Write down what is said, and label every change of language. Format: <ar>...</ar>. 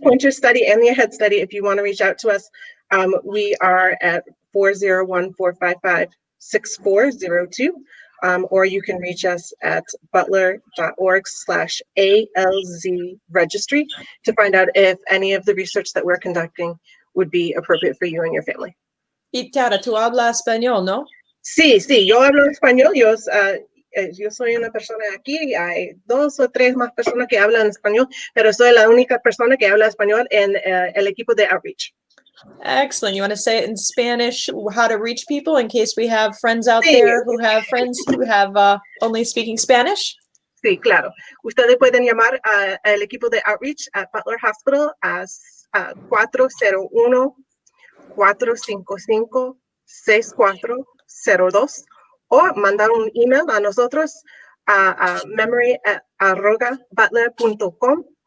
<en>pointer study and the AHEAD study, if you want to reach out to us, we are at 401-455-6402, or you can reach us at butler.org/ALZ registry to find out if any of the research that we're conducting would be appropriate for you and your family.</en> <es>Y Tara, tú hablas español, ¿no? Sí, yo hablo español. Yo soy una persona aquí, hay 2 o 3 más personas que hablan español, pero soy la única persona que habla español en el equipo de outreach.</es> <en>Excellent. You want to say it in Spanish, how to reach people, in case we have friends out there who have friends who have only speaking Spanish?</en> <es>Sí, claro. Ustedes pueden llamar al equipo de outreach at Butler Hospital a 401-455-6402, o mandar un email a nosotros a memory@butler.com.</es>